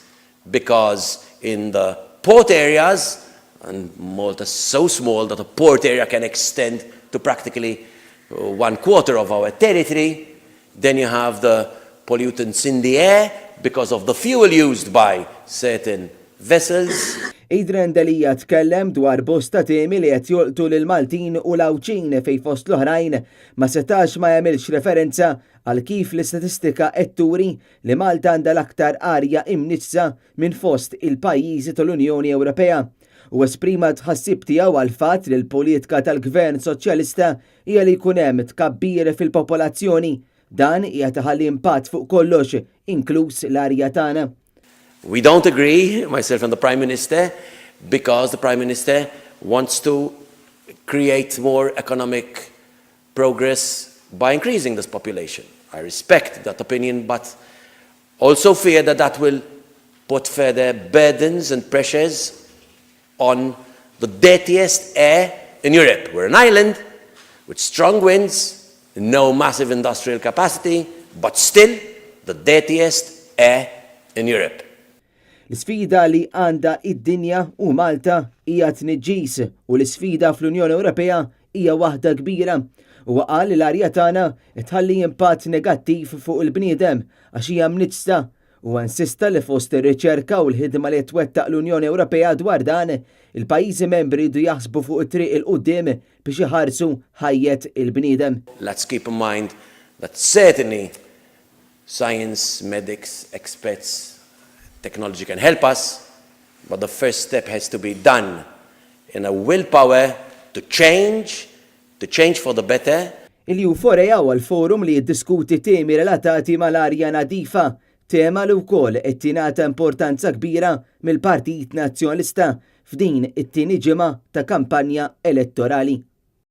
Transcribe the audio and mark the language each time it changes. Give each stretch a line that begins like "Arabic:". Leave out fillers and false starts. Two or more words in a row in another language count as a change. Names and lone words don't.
English: Because in the port areas, and Malta is so small that a port area can extend to practically 1/4 of our territory, then you have the pollutants in the air because of the fuel used by certain vessels.
Maltese: Idrandelija tkellem dwar bosta temi li qed jolqtu lil Maltin u l-Awċin fejn fost l-oħrajn ma setax ma jagħmilx referenza għal kif l-istatistika qed turi li Malta għandha l-aktar arja imniġsa minn fost il-pajjiżi tal-Unjoni Ewropea. U esprima tħassib tiegħu għal fatt li l-politika tal-Gvern Soċjalista hija li jkun hemm tkabbir fil-popolazzjoni. Dan hija taħalli impatt fuq kollox, inkluż l-arja tagħna.
English: We don't agree, myself and the Prime Minister, because the Prime Minister wants to create more economic progress by increasing this population. I respect that opinion, but also fear that that will put further burdens and pressures on the dirtiest air in Europe. We're an island with strong winds, no massive industrial capacity, but still the dirtiest air in Europe.
Maltese: L-sfida li għandha id-dinja u Malta hija tniġġis u l-sfida fl-Unjoni Ewropea hija waħda kbira. U qal li l-arja tagħna tħalli impatt negattiv fuq il-bniedem għax hija mniġsa u insista li fost ir-riċerka u l-ħidma li twettaq l-Unjoni Ewropea dwar dan, il-pajjiżi membri jdu jaħsbu fuq it-triq il-qudiem biex iħarsu ħajjet il-bniedem.
English: Let's keep in mind that certainly science, medics, experts, technology can help us, but the first step has to be done in a willpower to change for the better.
Maltese: Il-Euphoria huwa l-forum li jiddiskuti temi relatati mal-arja nadifa, tema li wkoll qed tingħata importanza kbira mill-Partit Nazzjonalista f'din it-tieni ġimgħa ta' kampanja elettorali.